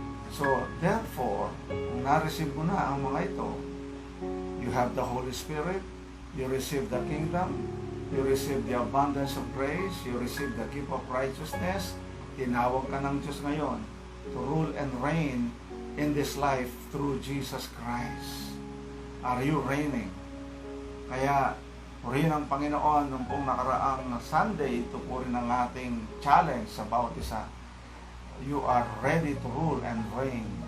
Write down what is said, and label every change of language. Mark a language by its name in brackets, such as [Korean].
[English] So, therefore, [Filipino] kung na-receive mo na ang mga ito, [English] you have the Holy Spirit, you receive the kingdom, you receive the abundance of grace, you receive the gift of righteousness, [Filipino] tinawag ka ng Diyos ngayon [English] to rule and reign in this life through Jesus Christ. Are you reigning? [Filipino] Kaya, purihin ang Panginoon nung pong nakaraang Sunday, ito po rin ang ating challenge sa bawat isa. [English] You are ready to rule and reign.